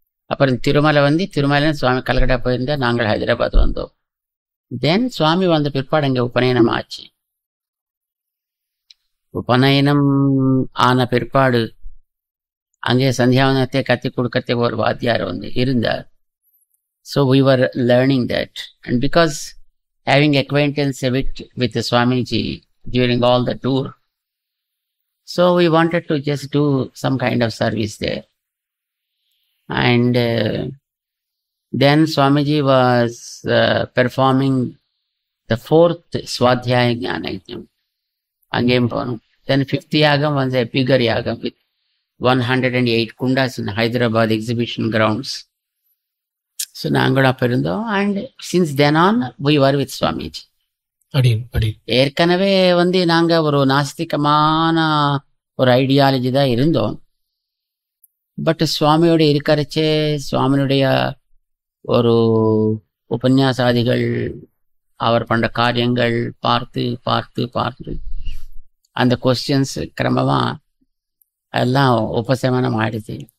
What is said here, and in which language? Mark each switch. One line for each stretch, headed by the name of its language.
Tamil: அப்புறம் திருமலை வந்து, திருமலை சுவாமி கல்கட்டா போயிருந்தால், நாங்கள் ஹைதராபாத் வந்தோம். தென் சுவாமி வந்த பிற்பாடு அங்கே உபநயனம் ஆச்சு. உபநயனம் ஆன பிற்பாடு அங்கே சந்தியாவனத்தை கற்றுக் கொடுக்கறதுக்கு ஒரு வாத்தியார் வந்து இருந்தார்.
English: So we were learning that, and because having acquaintance with Swamiji during all the tour, so we wanted to just do some kind of service there. And then Swamiji was performing the 4th Swadhyaya Jnana Yajna. Again, then 5th Yagam was a bigger Yagam with 108 kundas in Hyderabad exhibition grounds. So
Tamil: நாங்கள் அப்போ இருந்தோம்.
English: And since then on we were with Swamiji.
Tamil: ஏற்கனவே வந்து நாங்கள் ஒரு நாஸ்திகமான ஒரு ideology தான் இருந்தோம். பட் சுவாமியோட இருக்கிறச்சே, சுவாமியுடைய ஒரு உபன்யாசாதிகள், அவர் பண்ணுற காரியங்கள் பார்த்து பார்த்து பார்த்து அந்த கொஸ்டின்ஸ் கிரமமாக எல்லாம் உபசமனம் ஆயிடுச்சு.